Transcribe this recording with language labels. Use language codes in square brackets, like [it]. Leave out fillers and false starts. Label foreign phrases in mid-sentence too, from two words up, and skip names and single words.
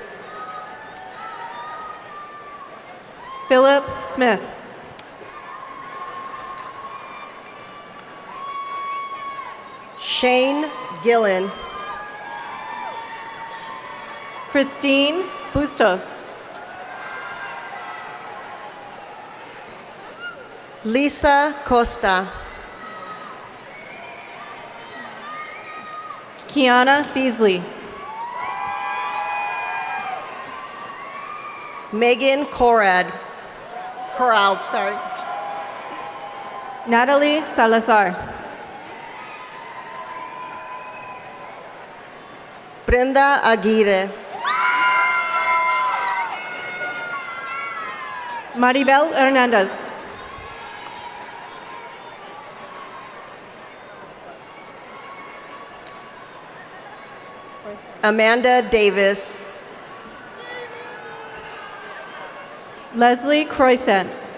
[en] Philip Smith. Shane Gillen. Christine Bustos. Lisa Costa. Kiana Beasley. Megan Corral, sorry. Natalie Salazar. Brenda Aguirre. Maribel Hernandez. Amanda Davis. Leslie Croissant.